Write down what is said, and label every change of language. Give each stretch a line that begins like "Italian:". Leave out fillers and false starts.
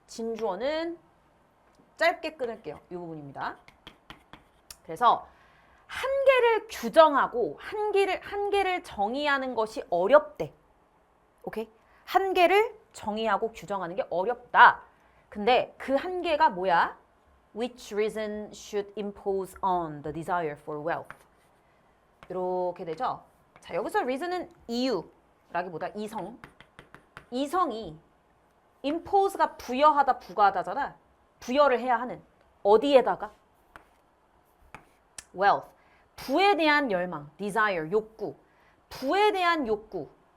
Korean: 진주어는 짧게 끊을게요. 이 부분입니다. 그래서 한계를 규정하고 한계를 정의하는 것이 어렵대. 오케이? 한계를 정의하고 규정하는 게 어렵다. 근데 그 한계가 뭐야?
English: Which reason should impose on the desire for wealth?
Korean: 이렇게 되죠. 자, 여기서 reason은 이유라기보다 이성이 impose가 부여하다 부과하다잖아. 부여를 해야 하는 어디에다가?
English: wealth.
Korean: 부에 대한 열망, desire, 욕구. 부에 대한 욕구.